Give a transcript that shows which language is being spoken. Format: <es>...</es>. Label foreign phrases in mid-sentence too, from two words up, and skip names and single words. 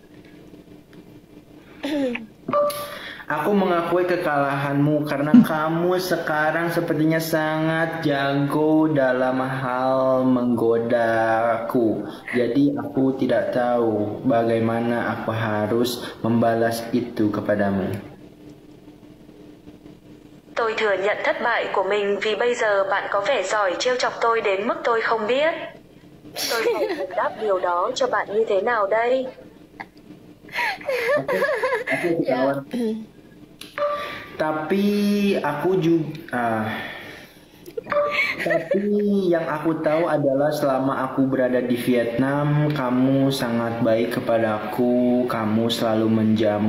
<id>Aku mengakui kekalahanmu karena kamu sekarang sepertinya sangat jago dalam hal menggodaku. Jadi aku tidak tahu bagaimana aku harus membalas itu kepadamu.</id> <vi>Tôi thừa nhận thất bại của mình vì bây giờ bạn có vẻ giỏi trêu chọc tôi đến mức tôi không biết. Tôi phải bù đắp điều đó cho bạn như thế nào đây?</vi> <id>Tapi yang aku tahu adalah selama aku berada di Vietnam, kamu sangat baik kepadaku, kamu selalu menjamu.</id>